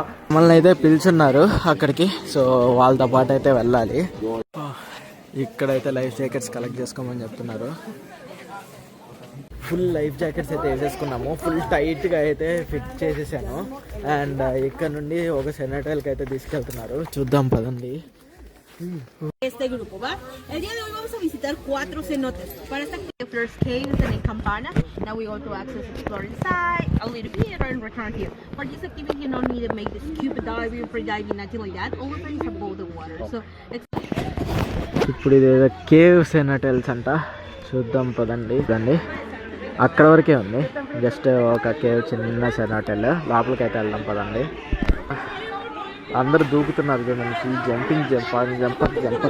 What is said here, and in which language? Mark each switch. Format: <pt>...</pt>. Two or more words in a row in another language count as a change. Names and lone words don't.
<te>మమ్మల్ని అయితే పిలుచున్నారు అక్కడికి, సో వాళ్ళతో పాటు అయితే వెళ్ళాలి. ఇక్కడైతే</te> <en>life jackets collect</en> <te>చేసుకోమని చెప్తున్నారు.</te> <en>full life jackets</en> <te>అయితే వేసేసుకున్నాము. ఫుల్ టైట్గా అయితే ఫిట్ చేసేసాను. అండ్ ఇక్కడ నుండి ఒక సెనటైల్కి అయితే తీసుకెళ్తున్నారు. చూద్దాం పదండి.</te> <es>Este grupo, ¿va? El día de hoy vamos a visitar 4 cenotes. Para esta Flores Caves and in Campana.</es> <en>Now we go to access, explore inside a little bit and return here. For this activity, you don't need to make the scuba diving, free diving, nothing like that. All of it is above the water. So,</en> <te>ఇప్పుడు ఇది కేవ్ సెనటైల్స్ అంట. చూద్దాం పదండి. రండి, అక్కడ వరకే ఉంది. జస్ట్ ఒక కేవ్, చిన్న సెనటైల్. లోపలికి అయితే వెళ్దాం పదండి. అందరు దూకుతున్నారు చూడండి.</te> <en>jumping jump.</en>